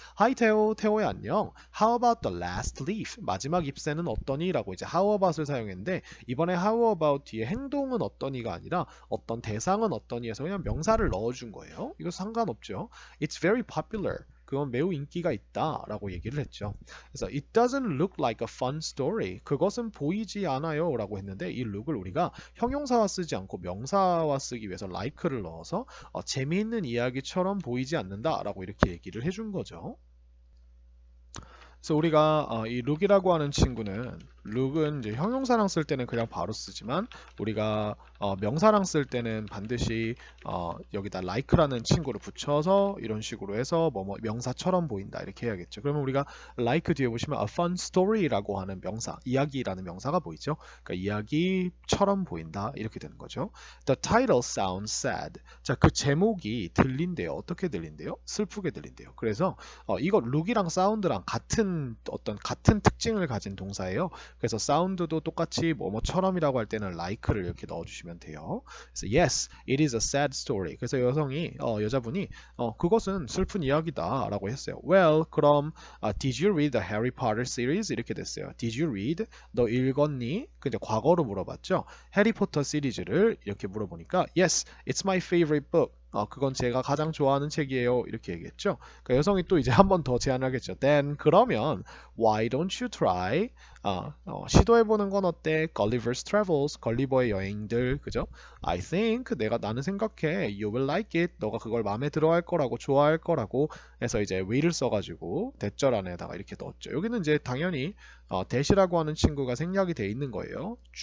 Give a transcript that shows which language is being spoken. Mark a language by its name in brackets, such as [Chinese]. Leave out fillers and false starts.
[English] Hi 테오, [Korean] 테오야 안녕. [English] How about the last leaf? [Korean] 마지막 잎새는 어떠니? 라고 이제 how about을 사용했는데 이번에 how about 뒤에 행동은 어떠니가 아니라 어떤 대상은 어떠니 해서 그냥 명사를 넣어준 거예요. 이거 상관없죠. [English] It's very popular. [Korean] 그건 매우 인기가 있다 라고 얘기를 했죠. [English] 그래서 it doesn't look like a fun story. [Korean] 그것은 보이지 않아요 라고 했는데 이 look을 우리가 형용사와 쓰지 않고 명사와 쓰기 위해서 like를 넣어서 재미있는 이야기처럼 보이지 않는다 라고 이렇게 얘기를 해준 거죠. 그래서 우리가 이 look이라고 하는 친구는 look은 이제 형용사랑 쓸 때는 그냥 바로 쓰지만 우리가 명사랑 쓸 때는 반드시 여기다 like라는 친구를 붙여서 이런 식으로 해서 뭐 명사처럼 보인다 이렇게 해야겠죠. 그러면 우리가 like 뒤에 보시면 a fun story라고 하는 명사, 이야기라는 명사가 보이죠. 그러니까 이야기처럼 보인다 이렇게 되는 거죠. [English] The title sounds sad. [Korean] 자, 그 제목이 들린대요. 어떻게 들린대요? 슬프게 들린대요. 그래서 이거 look이랑 sound랑 같은 특징을 가진 동사예요. 그래서 사운드도 똑같이 뭐뭐처럼이라고 할 때는 like를 이렇게 넣어주시면 돼요. [English] 그래서 yes, it is a sad story. [Korean] 그래서 여자분이 그것은 슬픈 이야기다라고 했어요. [English] Well, [Korean] 그럼 [English] did you read the Harry Potter series? [Korean] 이렇게 됐어요. [English] Did you read? [Korean] 너 읽었니? 근데 과거로 물어봤죠. 해리포터 시리즈를 이렇게 물어보니까 [English] yes, it's my favorite book. [Korean] 그건 제가 가장 좋아하는 책이에요. 이렇게 얘기했죠. 그러니까 여성이 또 이제 한 번 더 제안하겠죠. [English] Then [Korean] 그러면 [English] why don't you try? [Korean] 시도해보는 건 어때? Gulliver's Travels, 걸리버의 여행들, 그죠? [English] I think [Korean] 나는 생각해. [English] You will like it. [Korean] 너가 그걸 마음에 들어할 거라고 좋아할 거라고 해서 이제 will을 써가지고 대절 안에다가 이렇게 넣었죠. 여기는 이제 당연히 that이라고 하는 친구가 생략이 돼 있는 거예요.